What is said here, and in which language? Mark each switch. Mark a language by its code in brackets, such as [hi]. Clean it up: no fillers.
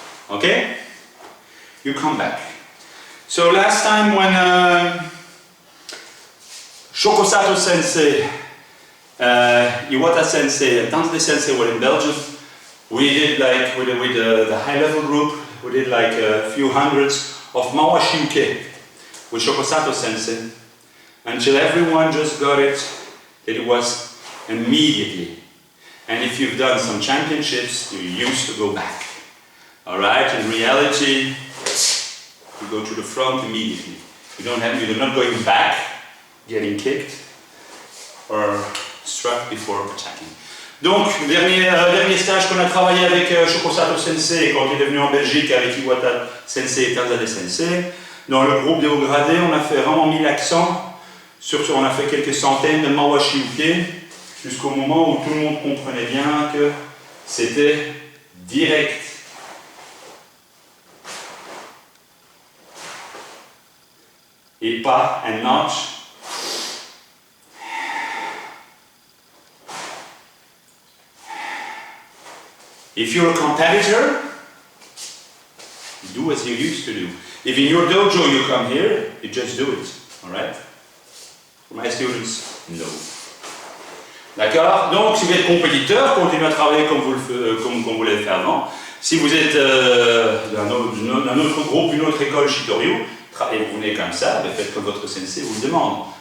[en] Okay? You come back. So last time when Shokosato Sensei, Iwata Sensei, and Tansei Sensei were in Belgium, we did like with the high level group, we did like a few hundreds of Mawashi Uke with Shokosato Sensei until everyone just got it that it was immediately. And if you've done some championships, you used to go back. Alright, in reality, you go to the front immediately. You're not going back, getting kicked, or struck before attacking. [fr] Donc, dernier stage qu'on a travaillé avec Shokosato Sensei quand il est venu en Belgique avec Iwata Sensei et Tanzade Sensei. Dans le groupe des hauts gradés, on a vraiment mis l'accent sur on a fait quelques centaines de Mawashi Uke jusqu'au moment où tout le monde comprenait bien que c'était direct. Et pas un notch. [en] If you're a competitor, do as you used to do. If in your dojo you come here, you just do it. Alright? For my students, no. [fr] D'accord? Donc, si vous êtes compétiteur, continuez à travailler comme vous l'avez fait avant. Si vous êtes d'un autre groupe, une autre école Shitoryu, et vous venez comme ça, faites comme votre sensei vous le demande.